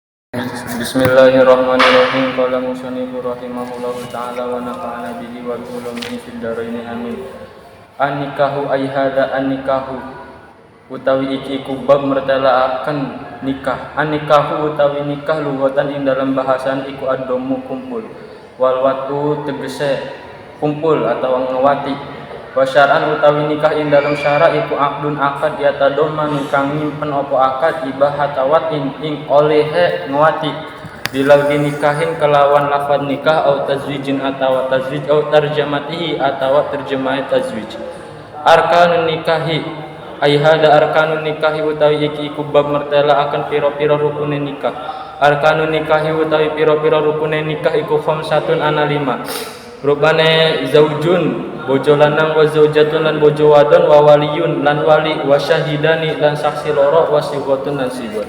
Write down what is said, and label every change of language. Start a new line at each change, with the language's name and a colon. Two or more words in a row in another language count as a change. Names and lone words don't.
Arabic: بسم الله الرحمن الرحيم. قال المصنف رحمه الله تعالى ونفعنا به وبعلومه في الدارين آمين. النكاح أي هذا النكاح
Javanese: utawi iki kubab mertelaaken nikah. An-nikahu utawi nikah lughatan ing dalam bahasan iku ad-dhammu kumpul.
Arabic: والوطء
Javanese: tegese kumpul atau ngewati.
Arabic: وشرعا
Javanese: utawi nikah ing dalam syara iku aqdun akad yatadamman kang nyimpen apa akad ibahatawat ing olehe ngewati
Arabic: بلفظ نكاح
Javanese: kelawan lafaz nikah
Arabic: أو تزويج
Javanese: atawa tazwij
Arabic: أو ترجمته
Javanese: atawa terjemah tazwij.
Arabic: أركان النكاح أي هذه أركان النكاح
Javanese: utawi iki iku bab mertela akan pira-pira rukune nikah.
Arabic: أركان النكاح
Javanese: utawi pira-pira rukune nikah iku khamsatun ana 5. Rupane zaujun bojo lanang
Arabic: وزوجة
Javanese: lan bojo wadon
Arabic: وولي
Javanese: lan wali
Arabic: وشاهدان
Javanese: lan saksi loro
Arabic: وصيغة
Javanese: lan sigot.